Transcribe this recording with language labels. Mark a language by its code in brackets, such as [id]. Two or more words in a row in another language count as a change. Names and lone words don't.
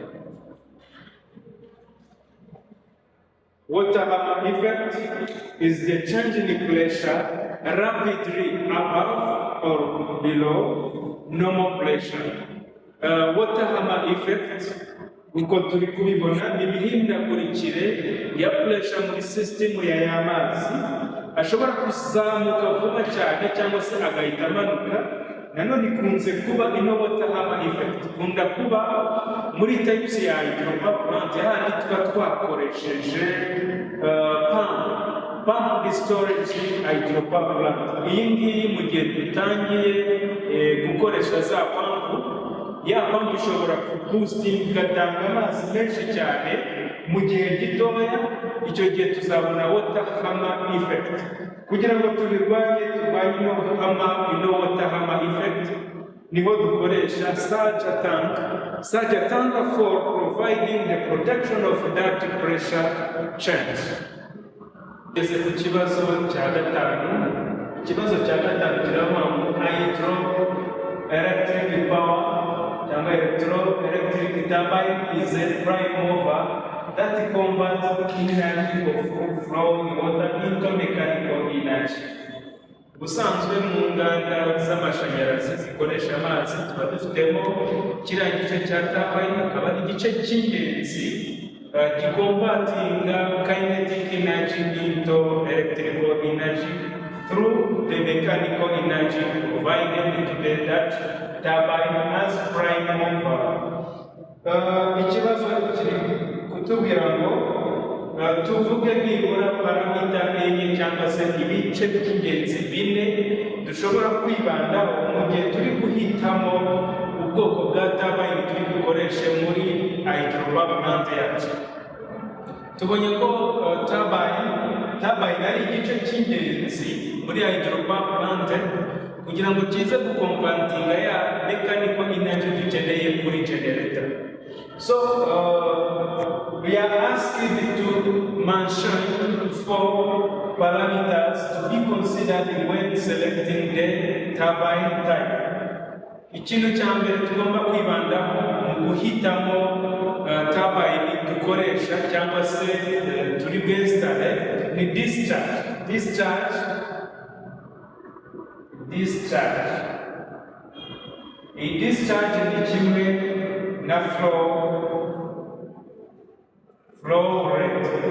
[en] Water hammer effect is the change in pressure rapidly above or below normal pressure. Water hammer effect [rw] uko turi kubibona ni imihindagurikire ya pressure muri system y'amazi ashobora kuzamuka vuba cyane cyangwa se agahita amanuka. Nanone ikunze kuba ino [en] water hammer effect [rw] ikunda kuba muri types ya [en] hydropower plant [rw] handi tuba twakoresheje [en] pump storage hydropower plant. [rw] Iyi ngiyi mu gihe dutangiye gukoresha za pump, ya pump ishobora kuboosting igatanga amazi menshi cyane mu gihe gitoya. Icyo gihe tuzabona [en] water hammer effect. [rw] Kugira ngo turwanye ino [en] water hammer effect [rw] niho dukoresha [en] surge tank for providing the protection of that pressure change. [rw] Ese ku kibazo cya gatanu kiravuga ngo [en] hydroelectric power cyangwa electroelectric turbine is a prime mover that converts energy of flowing water into mechanical energy. [rw] Ubusanzwe mu nganda z'amashanyarazi zikoresha amazi tuba dufitemo kiriya gice cya turbine, akaba ari igice cy'ingenzi gikonvatinga [en] kinetic energy into electrical energy through the mechanical energy provided into that turbine as prime mover. [rw] Ikibazo kiri kutubwira ngo tuvuge nibura paramita enye cyangwa se ibice by'ingenzi bine dushobora kwibandaho mu gihe turi guhitamo ubwoko bwa turbine turi bukoreshe muri [en] hydropower plant [rw] yacu. Tubonye ko turbine ari igice cy'ingenzi muri [en] hydropower plant [rw] kugira ngo kize gukompantinga ya [en] mechanical energy [rw] dukeneye kuri generator. [en] So we are asked to mention 4 parameters to be considered when selecting the turbine type. [rw] Ikintu cya mbere tugomba kwibandaho mu guhitamo turbine dukoresha cyangwa se turi bwesitare ni discharge. Iyi discharge ni kimwe na [en] flow rate.